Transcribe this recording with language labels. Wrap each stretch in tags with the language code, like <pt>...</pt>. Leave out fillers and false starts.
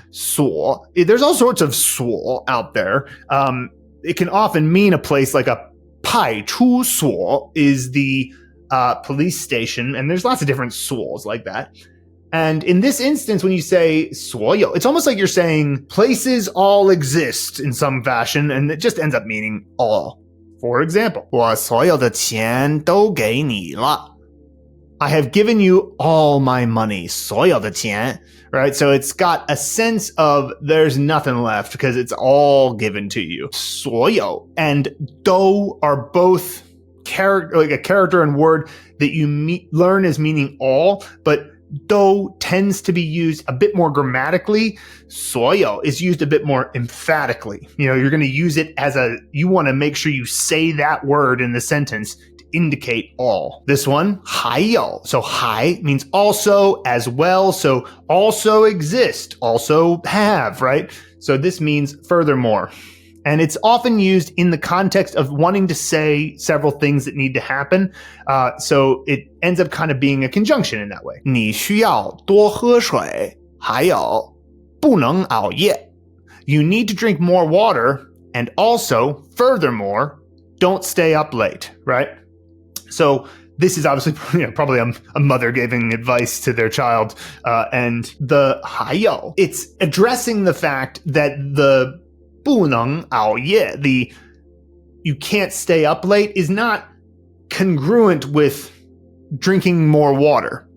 <en>所, there's all sorts of 所 out there. It can often mean a place like a 派出所 is the police station, and there's lots of different 所 like that. And in this instance, when you say 所有, it's almost like you're saying places all exist in some fashion, and it just ends up meaning all.</en> <zh>For example, 我所有的钱都给你了.</zh> <en>I have given you all my money,</en> <zh>所有的钱,</zh> <en>right? So it's got a sense of there's nothing left because it's all given to you. 所有 and 都 are both like a character and word that you learn as meaning all, but 都 tends to be used a bit more grammatically. 所有 is used a bit more emphatically. You're going to use it as you want to make sure you say that word in the sentence to indicate all. This one, 还有.So 还 means also, as well. So also exist, also have, right? So this means furthermore. And it's often used in the context of wanting to say several things that need to happen. So it ends up kind of being a conjunction in that way.</en> <zh>你需要多喝水，还有不能熬夜.</zh> <en>You need to drink more water, and also, furthermore, don't stay up late, right? So this is obviously probably a mother giving advice to their child. And the 还有, it's addressing the fact that the</en> <zh>不能熬夜,</zh> <en>the you can't stay up late, is not congruent with drinking more water.</en>